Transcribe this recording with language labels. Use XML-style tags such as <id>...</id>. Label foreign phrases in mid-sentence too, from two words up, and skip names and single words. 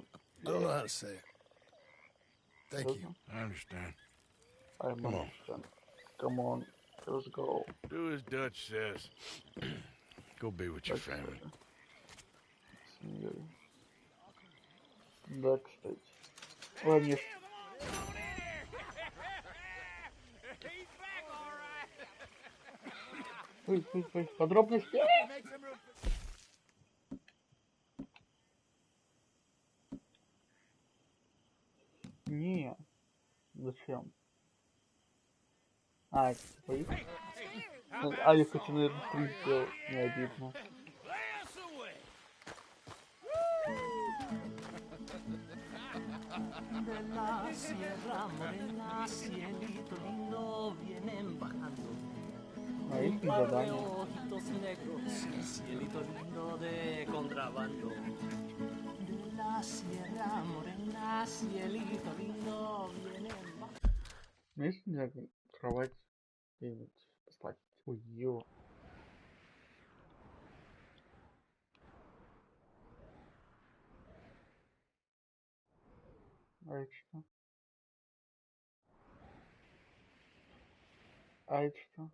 <en>I don't know how to say it. Thank you. I understand. I understand. Come on, let's go. Do as Dutch says. Go be with your family. Backstage.</en> <ru>Конечно. Ой, подробности. Не. Зачем? А, типа их? А, я хочу, наверное, стрим сделать. Не обидно.</ru> <es>De la sierra morena, cielito lindo, vienen bajando. Un par de ojitos negros, cielito lindo de contrabando. De la sierra morena, cielito lindo, vienen bajando.</es> <ru>Есть нельзя кровать где-нибудь поставить? Ой, ё. А это что? А это что?</ru>